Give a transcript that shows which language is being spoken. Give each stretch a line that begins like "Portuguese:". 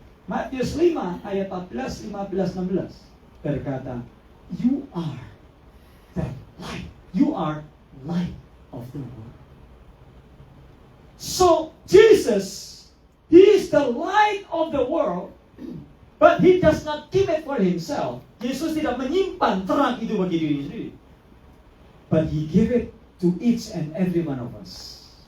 Indonesian: Matius 5, ayat 14, 15, 16. Berkata,
English: you are the light. You are light of the world. So, Jesus, He is the light of the world, but He does not keep it for Himself.
Indonesian: Yesus tidak menyimpan terang itu bagi diri sendiri.
English: But He gave it to each and every one of us.